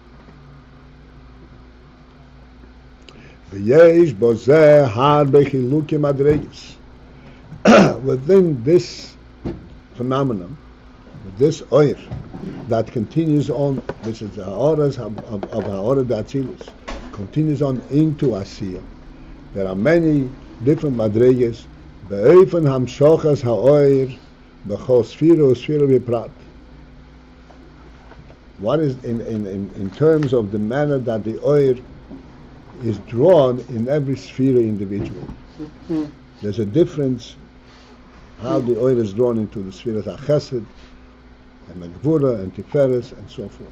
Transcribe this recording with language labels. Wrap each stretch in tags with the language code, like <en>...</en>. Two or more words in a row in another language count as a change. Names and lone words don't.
<en>Within this phenomenon, this oil that continues on, which is the horas of</en> <he>הארה דאצילות,</he> <en>continues on into Asiya. There are many different madreges.</en> <he>באופן המשכת האור בכל ספירה וספירה בפרט.</he> <en>What is in terms of the manner that the oil is drawn in every sphere individual. There's a difference how the oil is drawn into the sphere of Chesed and the Gvura and Tiferes and so forth.</en>